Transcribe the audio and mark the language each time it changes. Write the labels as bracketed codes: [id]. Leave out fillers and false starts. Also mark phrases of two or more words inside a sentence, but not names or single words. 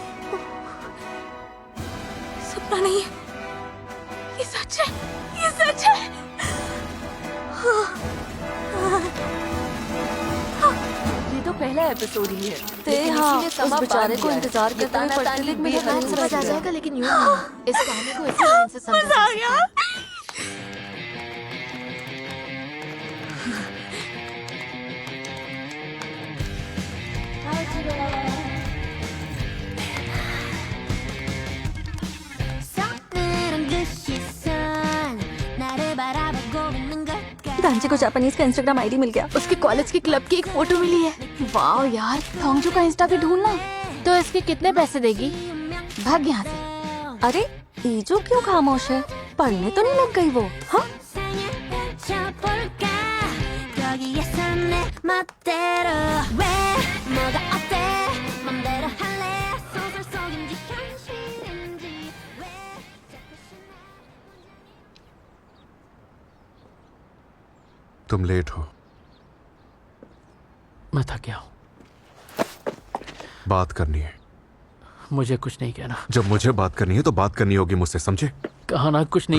[hi] सपना नहीं है, ये सच है, ये सच है। ये तो पहला एपिसोड ही है। तेहा उस बेचारे को इंतजार करते हुए ताना में तानी समझ आ जाएगा, लेकिन यूं नहीं। इस कहानी को इसी लाइन से समझा जा सकता है। [ko] 서투른 그 시선 나를 바라보고 있는 걸까 [hi] दांचे को जापानीज का [en] Instagram ID [hi] मिल गया। उसके कॉलेज के क्लब की एक फोटो मिली है। वाह यार, थोंगजू का इंस्टा भी ढूंढना। तो इसके कितने पैसे देगी? भाग यहाँ से। अरे ईजू क्यों खामोश है? पढ़ने तो नहीं लग गई वो? हाँ [ko] 세상을 펼쳐볼까 거기에서 내 멋대로 왜 뭐가 어때 맘대로 할래 소설 속인지 현실인지 왜 자꾸 신나 [hi] तुम लेट हो। मैं थक गया हूँ। बात करनी है। मुझे कुछ नहीं कहना। जब मुझे बात करनी है तो बात करनी होगी मुझसे, समझे? कहा ना कुछ नहीं